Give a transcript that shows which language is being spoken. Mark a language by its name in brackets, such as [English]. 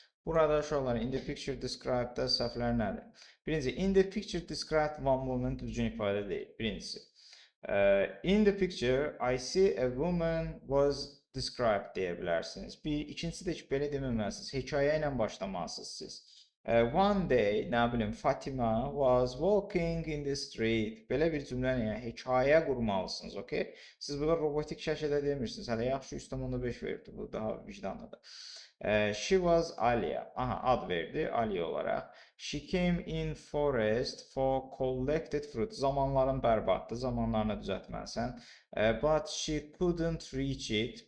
[Azerbaijani] Burada uşaqlar, [English] in the picture describe- [Azerbaijani] da səhvlər nədir? Birinci, [English] in the picture describe one woman [Azerbaijani] düzgün ifadə deyil. Birincisi. [English] In the picture, I see a woman was described [Azerbaijani] deyə bilərsiniz. İkincisi də ki, belə deməməlisiniz. Hekayə ilə başlamalısınız siz. [English] One day, [Azerbaijani] nə bilim, [English] Fatima was walking in the street. [Azerbaijani] Belə bir cümləni, yəni hekayə qurmalısınız, okey? Siz burada robotik şəkildə demirsiniz. Hələ yaxşı 3.5 veribdir, bu daha vicdanlıdır. [English] She was Aliya. [Azerbaijani] Ad verdi Aliya olaraq. [English] She came in forest for collected fruit. [Azerbaijani] Zamanların bərbaddır, zamanlarını düzəltməlisən. [English] But she couldn't reach it.